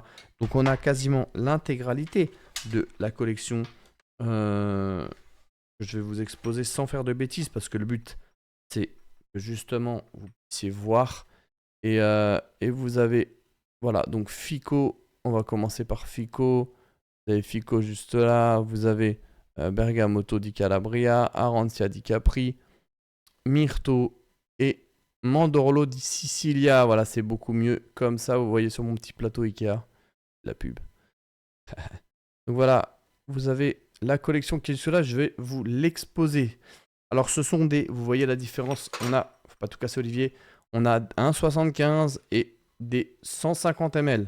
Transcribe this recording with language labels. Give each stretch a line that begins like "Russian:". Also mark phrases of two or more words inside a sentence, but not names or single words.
French: Donc on a quasiment l'intégralité de la collection que je vais vous exposer sans faire de bêtises parce que le but c'est que justement vous puissiez voir. Et vous avez, voilà, donc Fico, on va commencer par Fico. Vous avez Fico juste là, vous avez Bergamoto di Calabria, Arancia di Capri, Myrto et Mandorlo di Sicilia. Voilà, c'est beaucoup mieux. Comme ça, vous voyez sur mon petit plateau Ikea, la pub. Donc voilà, vous avez la collection qui est sur là, je vais vous l'exposer. Alors ce sont des, vous voyez la différence, on a, faut pas tout casser Olivier, on a un 75 et des 150 ml.